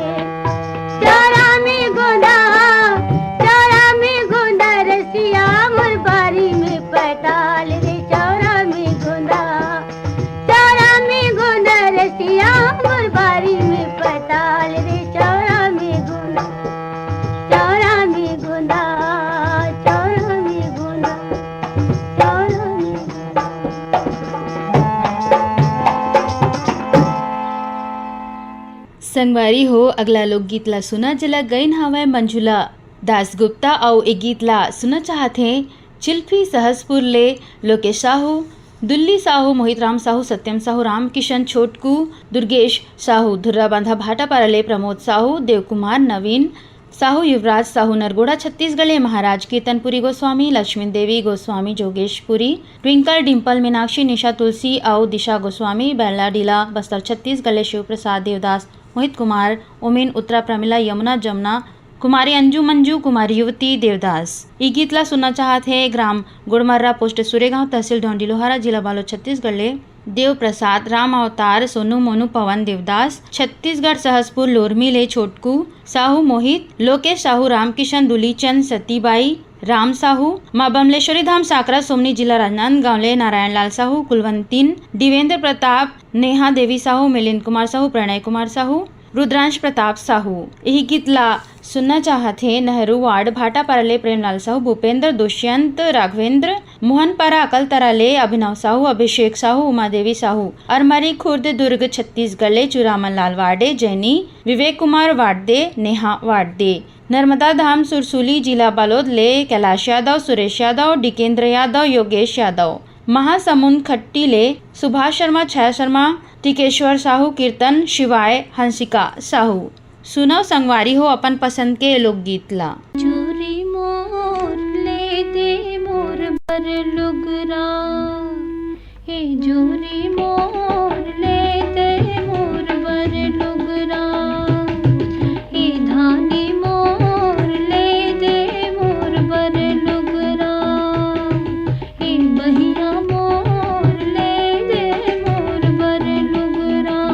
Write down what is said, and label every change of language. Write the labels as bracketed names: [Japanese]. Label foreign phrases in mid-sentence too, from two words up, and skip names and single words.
[Chhattisgarhi] चारा में गोंदा रसिया मोर बारी में पटाल रे, चारा में गोंदा, चारा में गोंदा रसिया मोर बारी में पटाल रे, चारा में गोंदा, चारा में गोंदा, चारा में गोंदा, चारा में संगवारी हो अगला लोकगीत ला सुना जला गईन हवय मंजुला दासगुप्ता और ए गीत ला सुना चाहते चिल्फी सहसपुर ले लोकेश साहू, दुल्ली साहू, मोहित राम साहू, सत्यम साहू, राम किशन छोटकू, दुर्गेश साहू, धुर्रा बांधा भाटापारा ले प्रमोद साहू, देवकुमार, नवीन साहू, युवराज साहू, नरगोड़ा छत्तीसगढ़, महाराज कीर्तनपुरी गोस्वामी, लक्ष्मी देवी गोस्वामी जोगेशपुरी, ट्विंकल डिम्पल मीनाक्षी, निशा तुलसी और दिशा गोस्वामी, बेला डीला बस्तर छत्तीसगढ़, शिव प्रसाद देवदास, मोहित कुमार, उमिन उत्तरा, प्रमिला, यमुना, जमुना कुमारी, अंजू मंजू, कुमारी युवती देवदास। ये गीत ला सुनना चाहते हैं ग्राम गुड़मर्रा, पोस्ट सुरेगांव, तहसील ढोंडी लोहारा, जिला बालोद छत्तीसगढ़ ले देव प्रसाद, राम अवतार, सोनू, मोनू, पवन देवदास, छत्तीसगढ़ सहसपुर लोरमी ले छोटकू साहू, मोहित, लोकेश साहू, रामकिशन, दुलीचंद, सतीबाई, राम साहू, माँ बमलेश्वरी धाम साकरा सोमनी, जिला राजनांदगांव ले नारायण लाल साहू, कुलवंतीन, दिवेंद्र प्रताप, नेहा देवी साहू, मिलिंद कुमार साहू, प्रणय कुमार साहू, रुद्रांश प्रताप साहू। यही गीत ला सुनना चाहते नेहरू वार्ड भाटापारा ले प्रेमलाल साहू, भूपेंद्र, दुष्यंत, राघवेंद्र, मोहनपारा अकलतरा ले अभिनव साहू, अभिषेक साहू, उमा देवी साहू, अरमरी खुर्द दुर्ग छत्तीसगढ़ ले चुरामन लाल वार्डे, जैनी, विवेक कुमार वार्डे, नेहा वार्डे, नर्मदा धाम सुरसुली, जिला बालोद ले कैलाश यादव, सुरेश यादव, डिकेंद्र यादव, योगेश यादव, महासमुंद खट्टी ले सुभाष शर्मा, छाया शर्मा, टिकेश्वर साहू, कीर्तन शिवाय, हंसिका साहू। सुनो संगवारी हो अपन पसंद के लोकगीत ला। चूरी मोर ले दे मोर बर लुगरा, हे जोरी मोर ले दे मोर बर लुगरा, हे धानी मोर ले दे मोर बर लुगरा, हे बहिया मोर ले दे मोर बर लुगरा।